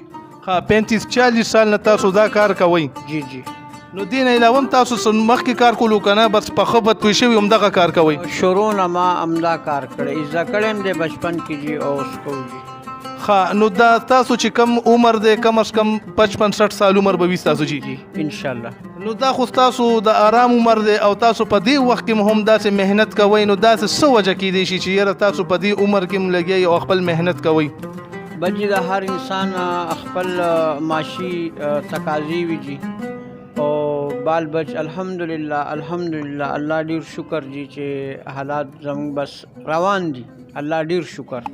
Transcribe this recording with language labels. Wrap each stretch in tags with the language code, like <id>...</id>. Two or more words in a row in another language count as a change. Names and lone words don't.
<ps>ها 35-40 سال نه تاسو دا کار کوئ؟ جی جی. نو دې نه علاوه هم تاسو مخکې کار کولو که نه بس په ښه بد پوه شوي همدغه کار کوئ؟ شروع نه ما همدا کار کړی زده کړی هم دی بچپن کې جی او اوس کوو جی. ښه نو دا تاسو چې کم عمر دی کم از کم 55-60 سال عمر به وي ستاسو جی؟ انشاءالله. نو دا خو ستاسو د آرام عمر دی او تاسو په دې وخت کې هم داسې محنت کوئ نو داسې څه وجه کیدی شي چې یاره تاسو په دې عمر کې هم لګیئ او خپل محنت کوئ؟ بل جی د هر انسان خپل معاشي تقاضي وي جی او بال بچ الحمدلله الله ډیر شکر جی چې حالات زموږ بس روان دي الله ډیر شکر.</ps>